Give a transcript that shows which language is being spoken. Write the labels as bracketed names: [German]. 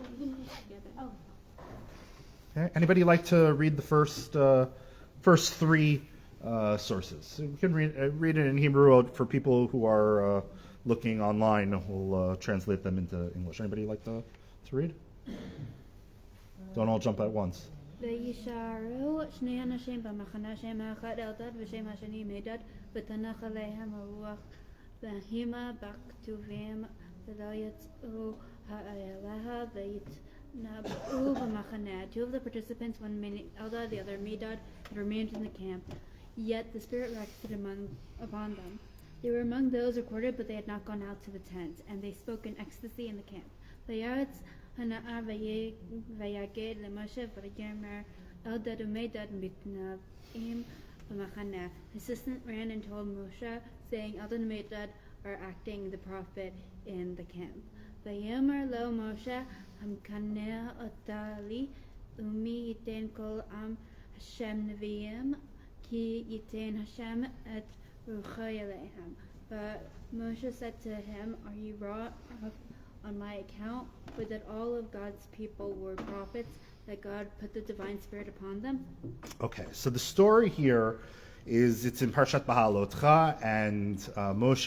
[English] Okay. Anybody like to read the first three sources? We can read it in Hebrew for people who are looking online. We'll translate them into English. Anybody like to read? Don't all jump at once. [Hebrew] וישארו שני אנשים במחנה שם האחד אלדד ושם השני מדד ותנח עליהם הרוח והימה בכתובים ולא יצאו אליה ויתנבאו במחנה. [English] Two of the participants, one Eldad, the other Medad, had remained in the camp, yet the Spirit rested upon them. They were among those recorded, but they had not gone out to the tents, and they spoke in ecstasy in the camp. [Hebrew] Vayaretz הנער ויגד למשה ויאמר אלדד ומדד מתנבאים במחנה. [English] The assistant ran and told Moshe, saying, Eldad and Medad are acting the prophet in the camp. [Hebrew] ויאמר לו משה, המקנא אותה לי, ומי ייתן כל עם השם נביאים, כי ייתן השם את רוחי אליהם. [English] But Moshe said to him, are you wrought up on my account, or that all of God's people were prophets, that God put the divine spirit upon them? Okay, so the story here is it's in Parshat Bahalotcha, and Moshe.